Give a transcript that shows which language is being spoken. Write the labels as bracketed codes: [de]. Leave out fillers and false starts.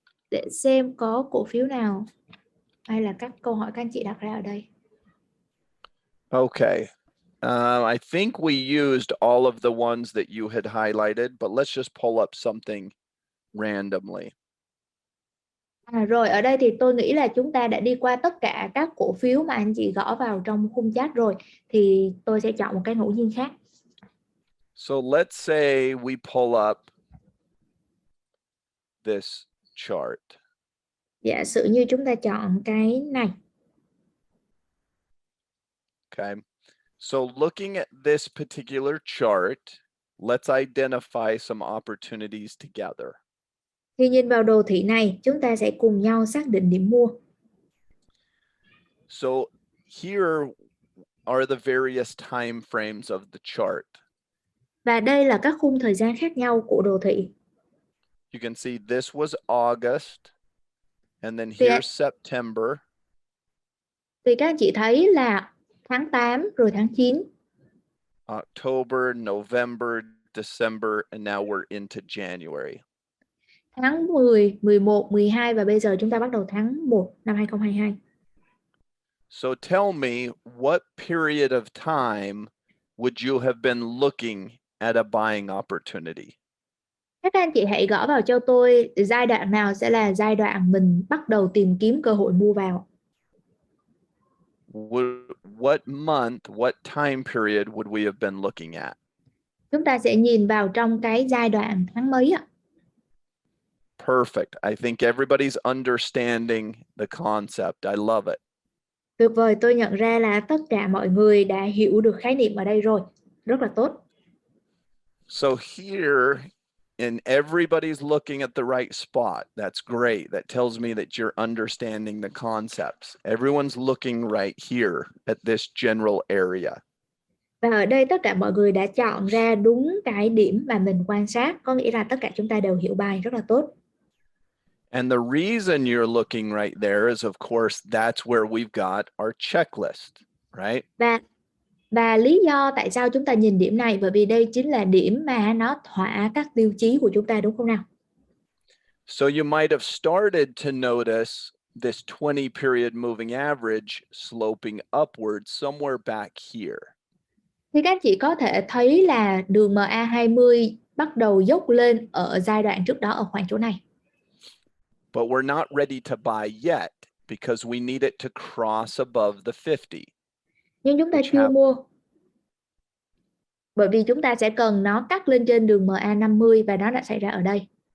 [vi] Để xem có cổ phiếu nào hay là các câu hỏi các anh chị đặt ra ở đây. [en] Okay. I think we used all of the ones that you had highlighted, but let's just pull up something randomly. [vi] Rồi ở đây thì tôi nghĩ là chúng ta đã đi qua tất cả các cổ phiếu mà anh chị gõ vào trong khung chat rồi. Thì tôi sẽ chọn một cái ngẫu nhiên khác. [en] So let's say we pull up this chart. [vi] Giả sử như chúng ta chọn cái này. [en] Okay. So looking at this particular chart, let's identify some opportunities together. [vi] Thì nhìn vào đồ thị này, chúng ta sẽ cùng nhau xác định điểm mua. [en] So here are the various time frames of the chart. [vi] Và đây là các khung thời gian khác nhau của đồ thị. [en] You can see this was August, and then here's September. [vi] Thì các anh chị thấy là tháng 8 rồi tháng 9. [en] October, November, December, and now we're into January. [vi] Tháng 10, 11, 12 và bây giờ chúng ta bắt đầu tháng 1 năm 2022. [en] So tell me, what period of time would you have been looking at a buying opportunity? [vi] Các anh chị hãy gõ vào cho tôi giai đoạn nào sẽ là giai đoạn mình bắt đầu tìm kiếm cơ hội mua vào. [en] What month, what time period would we have been looking at? [vi] Chúng ta sẽ nhìn vào trong cái giai đoạn tháng mấy ạ? [en] Perfect. I think everybody's understanding the concept. I love it. [vi] Tuyệt vời, tôi nhận ra là tất cả mọi người đã hiểu được khái niệm ở đây rồi. Rất là tốt. [en] So here, and everybody's looking at the right spot. That's great. That tells me that you're understanding the concepts. Everyone's looking right here at this general area. [vi] Và ở đây tất cả mọi người đã chọn ra đúng cái điểm mà mình quan sát. Có nghĩa là tất cả chúng ta đều hiểu bài rất là tốt. [en] And the reason you're looking right there is, of course, that's where we've got our checklist, right? [vi] Và lý do tại sao chúng ta nhìn điểm này, bởi vì đây chính là điểm mà nó thỏa các tiêu chí của chúng ta, đúng không nào? [en] So you might have started to notice this 20 period moving average sloping upward somewhere back here. [vi] Thì các chị có thể thấy là đường MA20 bắt đầu dốc lên ở giai đoạn trước đó ở khoảng chỗ này. [en] But we're not ready to buy yet because we need it to cross above the 50. [vi] Nhưng chúng ta chưa mua. Bởi vì chúng ta sẽ cần nó cắt lên trên đường MA50 và nó đã xảy ra ở đây.